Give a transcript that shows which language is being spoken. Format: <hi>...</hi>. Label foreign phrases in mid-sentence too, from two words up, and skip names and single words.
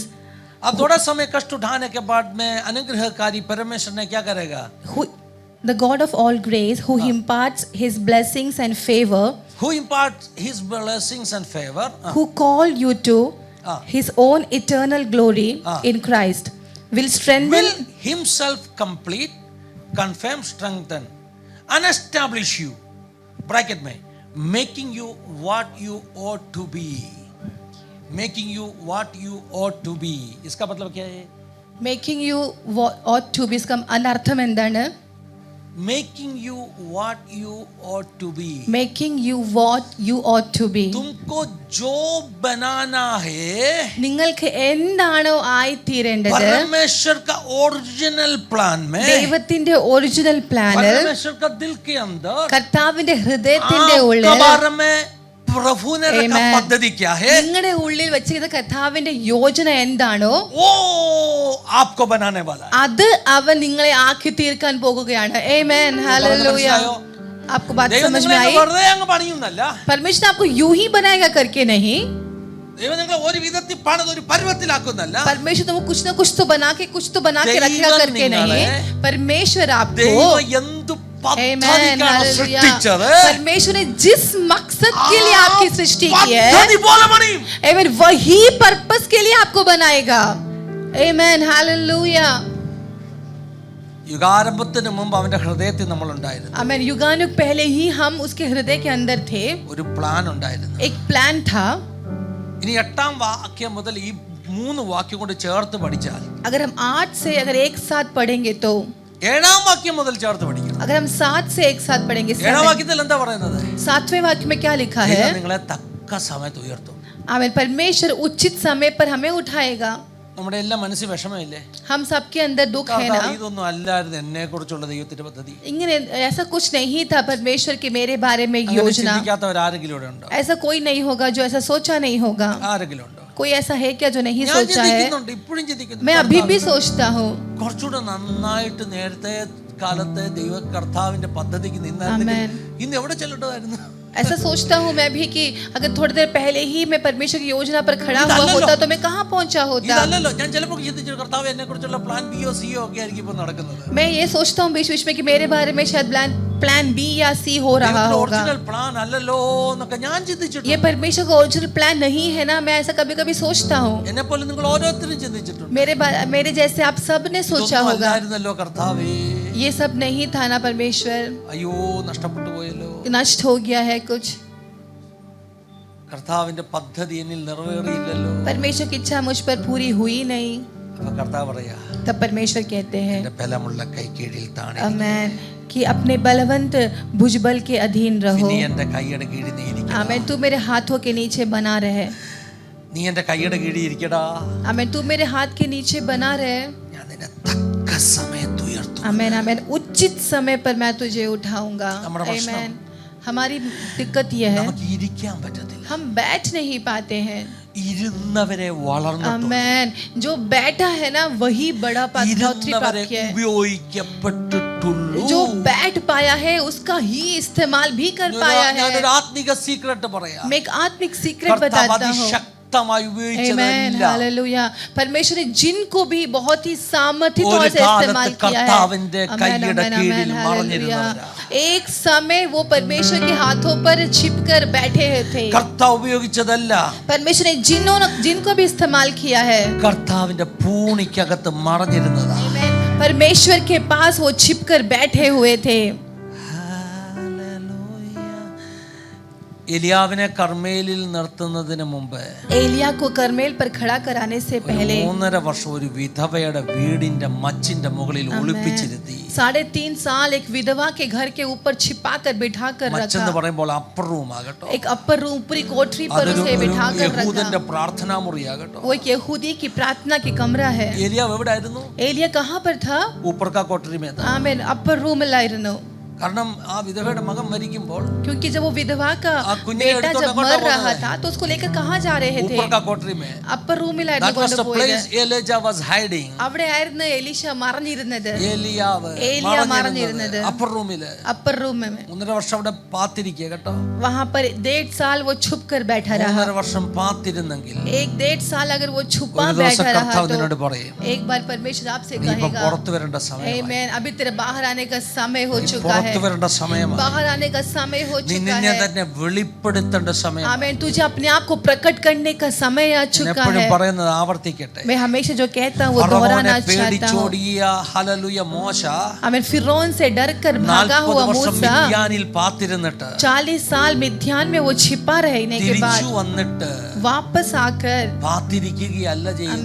<hi>अब थोड़ा समय कष्ट उठाने के बाद में अनुग्रहकारी परमेश्वर ने क्या करेगा?</hi> <en>the God of all grace, who imparts His blessings and favor, Who imparts his blessings and favor? who called you to His own eternal glory in Christ, will strengthen, Will himself complete, confirm, strengthen and establish you. Bracket में making you what you ought to be. Making you what you ought to be.</en> <hi>इसका मतलब क्या है?</hi> <en>Making you what ought to be.</en> <hi>इसका अनर्थम എന്താണ്?</hi> <en>Making you what you ought to be. Making you what you ought to be.</en> <hi>तुमको जो बनाना है</hi> <ml>നിങ്ങൾക്ക് എന്താണോ ആയിത്തീരേണ്ടത്</ml> <hi>परमेश्वर का</hi> <en>original plan</en> <hi>में,</hi> <ml>ദൈവത്തിന്റെ</ml> <en>original planil</en> <hi>परमेश्वर का दिल के अंदर,</hi> <ml>കർത്താവിന്റെ ഹൃദയത്തിന്റെ</ml> <hi>आपके</hi> <ml>ഉള്ളിൽ</ml> <hi>बारे में प्रभु ने रखा Amen. पद्धति क्या है,</hi> <ml>നിങ്ങളുടെ ഉള്ളിൽ വെച്ചിരിക്കുന്ന കർത്താവിന്റെ യോജന എന്താണോ</ml> <hi>वो आपको बनाने वाला है.</hi> <ml>അത് അവൻ നിങ്ങളെ ആക്കി തീർക്കാൻ പോകുകയാണ്. ആമേൻ. ഹല്ലേലൂയ.</ml> <hi>आपको बात</hi> <ml>ദൈവം</ml> <hi>समझ में</hi> <ml>നിങ്ങളെ</ml> <hi>आई?</hi> <ml>വെറുതെ അങ്ങ് പണിയുന്നല്ല.</ml> <hi>परमेश्वर आपको यूं ही बनाएगा करके नहीं.</hi> <ml>ദൈവം നിങ്ങളെ ഒരു വിധത്തിൽ പണിത് ഒരു പരുവത്തിലാക്കുന്നല്ല.</ml> <hi>परमेश्वर तुमको कुछ ना कुछ तो बना के रखेगा करके नहीं. परमेश्वर आपको</hi> <ml>ദൈവം എന്ത് പദ്ധതിക്കാണ് സൃഷ്ടിച്ചത്,</ml> <hi>परमेश्वर ने जिस मकसद के लिए आपकी सृष्टि की है,</hi> <ml>പദ്ധതി പോലെ പണിയും.</ml> <hi>आमेन, वही पर्पस के लिए आपको बनाएगा. आमेन. हालेलुया.</hi> <ml>യുഗാരംഭത്തിന് മുമ്പ് അവന്റെ ഹൃദയത്തിൽ നമ്മൾ ഉണ്ടായിരുന്നു.</ml> <hi>आमेन. युगानुग पहले ही हम उसके हृदय के अंदर थे.</hi> <ml>ഒരു പ്ലാൻ ഉണ്ടായിരുന്നു.</ml> <hi>एक प्लान था.</hi> <ml>ഇനി 8ാം വാക്യം മുതൽ ഈ 3 വാക്യം കൊണ്ട് ചേർത്ത് പഠിച്ചാൽ,</ml> <hi>अगर हम 8 से अगर एक साथ पढ़ेंगे तो</hi> <ml>7ാം വാക്യം മുതൽ ചേർത്ത് പഠിക്കണം.</ml> <hi>अगर हम 7 से एक साथ पढ़ेंगे</hi> <ml>7ാം വാക്യത്തിൽ എന്താ പറയുന്നത്?</ml> <hi>7वें वाक्य में क्या लिखा है?</hi> <ml>ദൈവം നിങ്ങളെ തക്ക സമയത്ത് ഉയർത്തും.</ml> <hi>आमीन. परमेश्वर उचित समय पर हमें उठाएगा.</hi> <ml>നമ്മുടെ എല്ലാം മനസ്സിൽ വിഷമമില്ലേ?</ml> <hi>हम सबके अंदर दुख है ना.</hi> <ml>ഇതൊന്നും അല്ലായിരുന്നു എന്നെ കുറിച്ചുള്ള ദൈവത്തിന്റെ പദ്ധതി.</ml> <hi>इങ്ങനെ ऐसा कुछ नहीं था परमेश्वर के मेरे बारे में योजना.</hi> <ml>ചിന്തിക്കാത്തവരാരെങ്കിലും ഇവിടെ ഉണ്ടോ?</ml> <hi>ऐसा कोई नहीं होगा जो ऐसा सोचा नहीं होगा.</hi> <ml>ആരെങ്കിലും ഉണ്ടോ?</ml> <hi>कोई ऐसा है क्या जो नहीं</hi> <ml>ഞാൻ</ml> <hi>सोचा है?</hi> <ml>ചിന്തിക്കുന്നുണ്ട്, ഇപ്പോഴും ചിന്തിക്കുന്നു.</ml> <hi>मैं अभी भी सोचता हूँ.</hi> <ml>കുറച്ചുകൂടെ നന്നായിട്ട് നേരത്തെ കാലത്തെ ദൈവ കർത്താവിന്റെ പദ്ധതിക്ക് നിന്നാൽ ആമേൻ. ഇന്ന് എവിടെ ചെല്ലണ്ടായിരുന്നു?</ml> <hi>ऐसा सोचता हूँ मैं भी कि अगर थोड़ी देर पहले ही मैं परमेश्वर की योजना पर खड़ा हुआ होता तो मैं कहाँ पहुंचा होता.</hi> <ml>ഇതല്ലല്ലോ ഞാൻ ചിലപ്പോൾ ചിന്തിച്ചു, കർത്താവ് എന്നെ കുറിച്ചുള്ള പ്ലാൻ ബിയോ സിയോ ഒക്കെ ആയിരിക്കും ഇപ്പൊ നടക്കുന്നത്.</ml> <hi>मैं ये सोचता हूँ बीच बीच में कि मेरे बारे में शायद</hi> <en>plan B</en> <hi>या सी हो रहा होगा.</hi> <en>original plan</en> <ml>അല്ലല്ലോ എന്നൊക്കെ ഞാൻ ചിന്തിച്ചിട്ടുണ്ട്.</ml> <hi>ये परमेश्वर का</hi> <en>original plan</en> <hi>नहीं है ना. मैं ऐसा कभी कभी सोचता हूँ.</hi> <ml>എന്നെ പോലെ നിങ്ങൾ ഓരോരുത്തരും ചിന്തിച്ചിട്ടുണ്ട്.</ml> <hi>मेरे जैसे आप सब ने सोचा होगा.</hi> <ml>അല്ലായിരുന്നല്ലോ കർത്താവേ,</ml> <hi>ये सब नहीं था ना परमेश्वर.</hi> <ml>അയ്യോ നഷ്ടപ്പെട്ടു പോയല്ലോ,</ml> <hi>नष्ट हो गया है कुछ.</hi> <ml>കർത്താവിന്റെ പദ്ധതി എന്നിൽ നിറവേറിയില്ലല്ലോ.</ml> <hi>परमेश्वर की इच्छा मुझ पर पूरी हुई नहीं.</hi> <ml>അപ്പൊ കർത്താവ് പറയാ,</ml> <hi>तब परमेश्वर कहते हैं</hi> <ml>എന്റെ ബലമുള്ള കൈ കീഴിൽ താണേ,</ml> <hi>आमेन, कि अपने बलवंत भुजबल के अधीन रहो.</hi> <ml>നീ എന്റെ കൈയുടെ കീഴിൽ നീ ഇരിക്കണം.</ml> <hi>आमेन. तू मेरे हाथों के नीचे बना रहे.</hi> <ml>നീ എന്റെ കൈയുടെ കീഴിൽ ഇരിക്കടാ.</ml> <hi>आमेन. तू मेरे हाथ के नीचे बना रहे.</hi> <ml>ഞാൻ നിന്നെ തക്ക സമയത്ത് ഉയർത്തും.</ml> <hi>आमेन. आमेन. उचित समय पर मैं तुझे उठाऊंगा. हमारा प्रश्न- आमेन. हमारी दिक्कत यह है</hi> <ml>നമുക്ക് ഇരിക്കാൻ പറ്റത്തില്ല.</ml> <hi>हम बैठ नहीं पाते हैं.</hi> <ml>ഇരുന്നവരെ വളർന്നു,</ml> <hi>आमेन. जो बैठा है ना वही बड़ा बढ़ोतरी</hi> <ml>ഇരുന്നവരെ</ml> <hi>प्राप्त किया है.</hi> <ml>ഉപയോഗിക്കപ്പെട്ടിട്ടുള്ളൂ.</ml> <hi>जो बैठ पाया है उसका ही इस्तेमाल भी कर पाया है.</hi> <ml>ഞാനൊരു ആത്മിക സീക്രട്ട് പറയാം.</ml> <hi>मैं एक आत्मिक सीक्रेट</hi> <ml>കർത്താവ്</ml> <hi>बताता हूँ.</hi> <ml>അതിശക്തമായി</ml> <hi>आमेन.</hi> <ml>ഉപയോഗിച്ചതല്ല.</ml> <hi>हालेलुया. परमेश्वर ने जिनको भी बहुत ही सामर्थ्य</hi> <ml>ഒരു</ml> <hi>तौर से इस्तेमाल</hi> <ml>കാലത്ത്</ml> <hi>किया है.</hi> <ml>കർത്താവിന്റെ</ml> <hi>आमेन,</hi> <ml>കൈയുടെ</ml> <hi>आमेन,</hi> <ml>കീഴിൽ</ml> <hi>आमेन, हालेलुया.</hi> <ml>മറഞ്ഞിരുന്നവരാ.</ml> <hi>एक समय वो परमेश्वर के हाथों पर छिपकर बैठे थे.</hi> <ml>കർത്താവ് ഉപയോഗിച്ചതല്ല,</ml> <hi>परमेश्वर ने जिनको भी इस्तेमाल किया है.</hi> <ml>കർത്താവിന്റെ പൂണിക്കകത്ത് മറഞ്ഞിരുന്നതാ.</ml> <hi>आमेन. परमेश्वर के पास वो छिपकर बैठे हुए थे.</hi> <ml>എലിയാവിനെ കർമ്മേലിൽ നിർത്തുന്നതിന് മുമ്പ്</ml> <hi>एलिया को कर्मेल पर खड़ा कराने से पहले</hi> <ml>3.5 വർഷം ഒരു വിധവയുടെ വീടിന്റെ മച്ചിന്റെ മുകളിൽ ഒളിപ്പിച്ചിരുത്തി.</ml> <hi>3.5 साल एक विधवा के घर के ऊपर छिपा कर बिठा कर</hi> <ml>മച്ചെന്ന്</ml> <hi>रखा.</hi> <ml>പറയുമ്പോൾ</ml> <en>upper room</en> <ml>ആകട്ടോ,</ml> <hi>एक</hi> <en>upper room</en> <hi>पूरी कोठरी पर</hi> <ml>അതൊരു</ml> <hi>उसे बिठा कर</hi> <ml>യഹൂദന്റെ</ml> <hi>रखा.</hi> <ml>പ്രാർത്ഥനാ മുറിയാകട്ടോ.</ml> <hi>वो एक यहूदी की प्रार्थना की कमरा है.</hi> <ml>ഏലിയാവ് എവിടെ ആയിരുന്നു?</ml> <hi>एलिया कहाँ पर था? ऊपर का कोठरी में था. आमेन.</hi> <en>upper room</en> <hi>में लाइरनो.</hi> <ml>കാരണം ആ വിധവയുടെ മകൻ മരിക്കുമ്പോൾ</ml> <hi>क्योंकि जब वो विधवा का</hi> <ml>कुഞ്ഞിനെ</ml> <hi>बेटा</hi> <ml>എടുത്തോണ്ട്</ml> <hi>जब</hi> <ml>അങ്ങോട്ടാ</ml> <hi>मर रहा</hi> <ml>പോകുന്നത്.</ml> <hi>था तो उसको लेकर कहाँ जा रहे थे? ऊपर का कोठरी में.</hi> <en>upper roomil That was the place</en> <ml>ആയിരുന്നു.</ml> <en>Elijah was hiding.</en> <ml>അവിടെ ആയിരുന്നു എലീശ മറഞ്ഞിരുന്നത്. ഏലിയാവ് ഏലിയ മറഞ്ഞിരുന്നത്.</ml> <en>upper roomil upper room</en> <hi>में</hi> <ml>1.5 വർഷം അവിടെ പാത്തിരിക്കുക കേട്ടോ.</ml> <hi>वहां पर 1.5 साल वो छुप कर बैठा रहा.</hi> <ml>1.5 വർഷം പാത്തിരുന്നെങ്കിൽ</ml> <hi>1.5 साल अगर वो छुपा</hi> <ml>ഒരു ദിവസം</ml> <hi>बैठा रहा</hi> <ml>കർത്താവ് നിന്നോട്</ml> <hi>तो</hi> <ml>പറയും,</ml> <hi>एक बार परमेश्वर आपसे</hi> <ml>നീ ഇപ്പൊ</ml> <hi>कहेगा,</hi> <ml>പുറത്തു വരേണ്ട സമയം.</ml> <hi>आमेन, अभी तेरे बाहर आने का समय हो चुका है.</hi> <ml>പുറത്തു വരേണ്ട സമയമാണ്.</ml> <hi>बाहर आने का समय हो</hi> <ml>നീ</ml> <hi>चुका</hi> <ml>നിന്നെ</ml> <hi>है.</hi> <ml>തന്നെ വെളിപ്പെടുത്തേണ്ട സമയം.</ml> <hi>आमीन. तुझे अपने आप को प्रकट करने का समय आ चुका</hi> <ml>എപ്പോഴും</ml> <hi>है.</hi> <ml>പറയുന്നത് ആവർത്തിക്കട്ടെ.</ml> <hi>मैं हमेशा जो कहता हूँ वो दोहराना चाहता हूँ.</hi> <ml>പേടിച്ചോടിയ ഹല്ലേലൂയ മോശ</ml> <hi>आमीन. फिरौन से डरकर भागा 40 हुआ</hi> <ml>വർഷം</ml> <hi>मूसा</hi> <ml>മിദ്യാനിൽ പാത്തിരുന്നിട്ട്</ml> <hi>40 साल मिद्यान में वो छिपा रहने के बाद</hi> <ml>തിരിച്ചു വന്നിട്ട്</ml> <hi>वापस आकर</hi> <ml>പാത്തിരിക്കുകയല്ല ചെയ്യുന്നത്.</ml>